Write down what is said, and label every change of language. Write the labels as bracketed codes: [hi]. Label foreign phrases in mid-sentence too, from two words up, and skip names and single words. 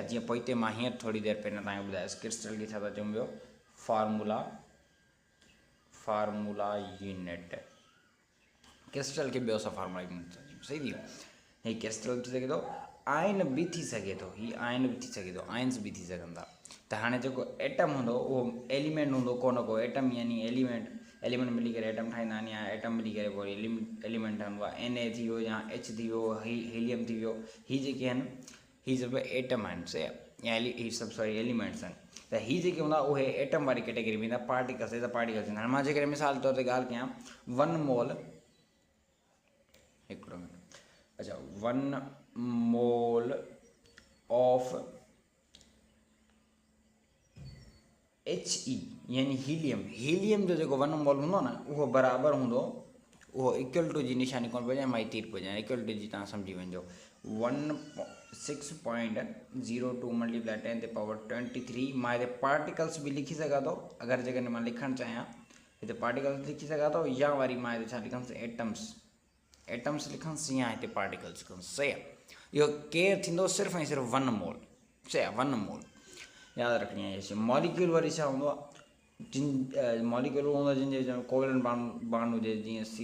[sd] जीअं पोइ मां हींअर थोरी देरि पहिरियों तव्हांखे ॿुधायोसि, क्रिस्टल खे छा था चऊं, ॿियो [en] formula unit. [sd] क्रिस्टल खे ॿियो असां [en] formula unit [sd] था चऊं। सही थी वियो। हीअ क्रिस्टल थी सघे थो, आइन बि थी सघे थो, हीअ आइन बि थी सघे थो, आइन्स बि थी सघनि था। त हाणे जेको एटम हूंदो उहो एलिमेंट हूंदो, को न को एटम यानी एलिमेंट मिली करे एटम ठाहींदा आहिनि, या एटम मिली करे पोइ एलिमेंट ठहंदो आहे। Na थी वियो, या H थी वियो, हीलियम थी वियो। हीअ जेके आहिनि हीअ सभु एटम आहिनि। सही आहे। या हीअ सभु [en] sorry elements [sd] आहिनि। त हीअ जेके हूंदा उहे एटम वारी कैटेगरी में ईंदा। पार्टिकल्स त पार्टिकल्स थींदा। हाणे मां जेकॾहिं मिसाल तौर ते ॻाल्हि कयां, 1 मोल, हिकिड़ो मिनट, अच्छा [en] 1 mole of He [sd] यानी हीलियम जो जेको 1 मोल हूंदो न, उहो बराबरि हूंदो वो [en] equal to [sd] जी निशानी कोन पहुंचे मां तीर पहुंचे [en] equal to [sd] जी ता समझी वञो 6.02 मल्टीप्लाई 10 ते पावर 23 मां इते पार्टिकल्स भी लिखी सघां थो अगर जेकॾहिं मां लिखणु चाहियां इते पार्टिकल्स लिखी सघां थो या वरी मां इते छा लिखंदुसि एटम्स लिखंदुसि या हिते पार्टिकल्स लिखंदुसि सही आहे इहो केरु थींदो सिर्फ़ु ऐं सिर्फ़ु 1 मोल सही आहे 1 मोल यादि रखणी आहे इहा शइ मॉलिक्यूल वरी छा हूंदो आहे जिन मॉलिक्यूल हूंदो आहे जिनजे विच में [en] covalent bond [sd] हुजे जीअं